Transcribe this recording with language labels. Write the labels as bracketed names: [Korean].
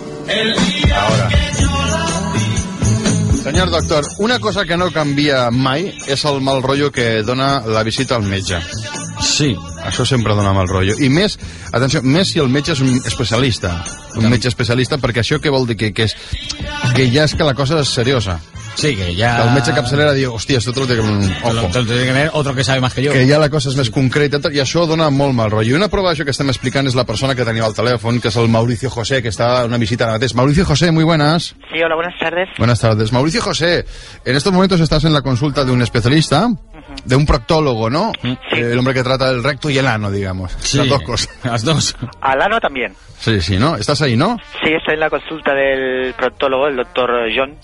[Catalan] Ahora. Senyor doctor, una cosa que no canvia mai és el mal rotllo que dona la visita al metge. Sí. Això sempre dona mal rotllo. I més, atenció, més si el metge és un especialista. Un metge especialista, perquè això què vol dir? Que és, que ja és que la cosa és seriosa. Sí, que ja... Que el metge capçalera diu, hòstia, això [Spanish] te lo tengo... Te lo tengo que tener otro que sabe más que yo. [Catalan] Que ja la cosa és més concreta i això dona molt mal rotllo. I una prova d'això que estem explicant és la persona que teniu al telèfon, que és el Mauricio José, que està en una visita ara mateix. [Spanish] Mauricio José, muy buenas. Sí, hola, buenas tardes. Buenas tardes. Mauricio José, en estos momentos estás en la consulta de un especialista, de un proctólogo, ¿no? Sí. El hombre que trata el recto y el ano, digamos. Sí. Las dos cosas. Las dos. Al ano también. Sí, ¿no? ¿Estás ahí, no? Sí, estoy en la consulta del proctólogo, el doctor John.